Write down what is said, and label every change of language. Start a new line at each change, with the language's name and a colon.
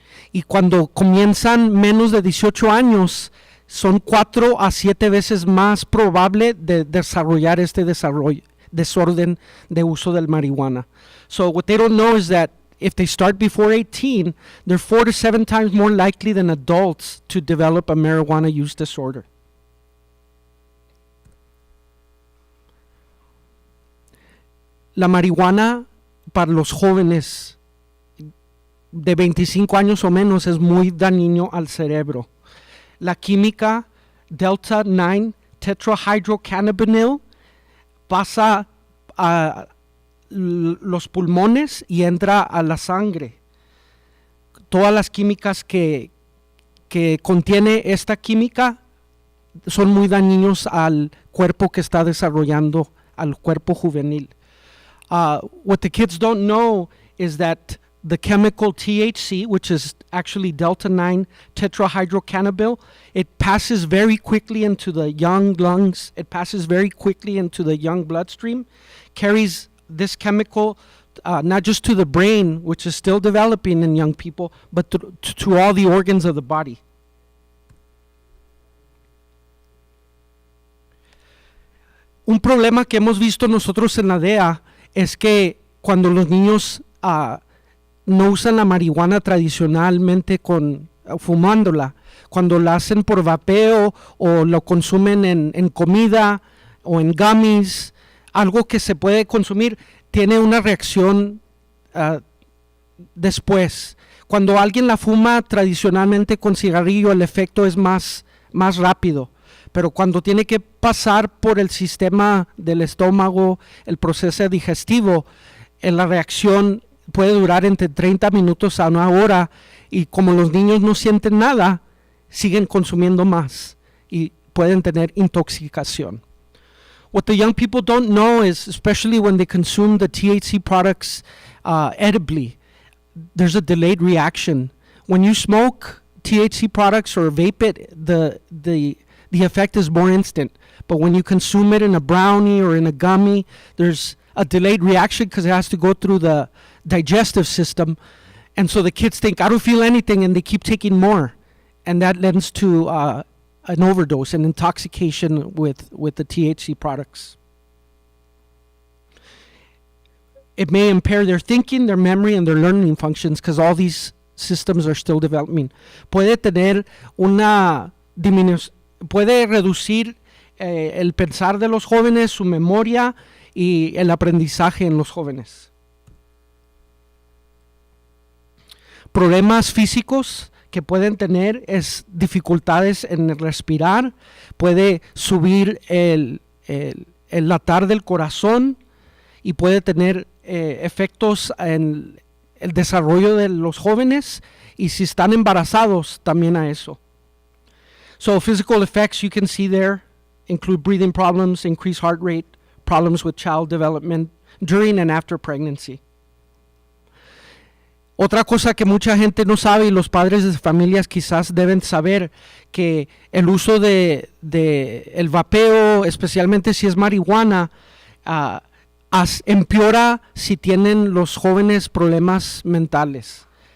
Spanish: Y cuando comienzan menos de 18 años, son 4 a 7 veces más probable de desarrollar este desorden de uso del marihuana.
English: So what they don't know is that if they start before 18, they're 4 to 7 times more likely than adults to develop a marijuana use disorder.
Spanish: La marihuana para los jóvenes de 25 años o menos es muy dañino al cerebro. La química delta 9 tetrahydrocannabinol pasa a los pulmones y entra a la sangre. Todas las químicas que contiene esta química son muy dañinos al cuerpo que está desarrollando, al cuerpo juvenil.
English: What the kids don't know is that the chemical THC, which is actually delta 9 tetrahydrocannabinol, it passes very quickly into the young lungs, it passes very quickly into the young bloodstream, carries this chemical not just to the brain, which is still developing in young people, but to all the organs of the body.
Spanish: Un problema que hemos visto nosotros en la DEA es que cuando los niños no usan la marihuana tradicionalmente fumándola, cuando la hacen por vapeo o lo consumen en comida o en gummies, algo que se puede consumir, tiene una reacción después. Cuando alguien la fuma tradicionalmente con cigarrillo, el efecto es más rápido. Pero cuando tiene que pasar por el sistema del estómago, el proceso digestivo, la reacción puede durar entre 30 minutos a 1 hora, y como los niños no sienten nada, siguen consumiendo más y pueden tener intoxicación.
English: What the young people don't know is, especially when they consume the THC products edibly, there's a delayed reaction. When you smoke THC products or vape it, the effect is more instant. But when you consume it in a brownie or in a gummy, there's a delayed reaction because it has to go through the digestive system. And so the kids think, I don't feel anything, and they keep taking more. And that leads to an overdose, an intoxication with the THC products. It may impair their thinking, their memory, and their learning functions because all these systems are still developing.
Spanish: Puede tener una disminución, puede reducir el pensar de los jóvenes, su memoria y el aprendizaje en los jóvenes. Problemas físicos que pueden tener es dificultades en respirar, puede subir el latar del corazón y puede tener efectos en el desarrollo de los jóvenes, y si están embarazados también a eso.
English: So physical effects you can see there include breathing problems, increased heart rate, problems with child development during and after pregnancy.
Spanish: Otra cosa que mucha gente no sabe, y los padres de familias quizás deben saber, que el uso de el vapeo, especialmente si es marihuana, empeora si tienen los jóvenes problemas mentales.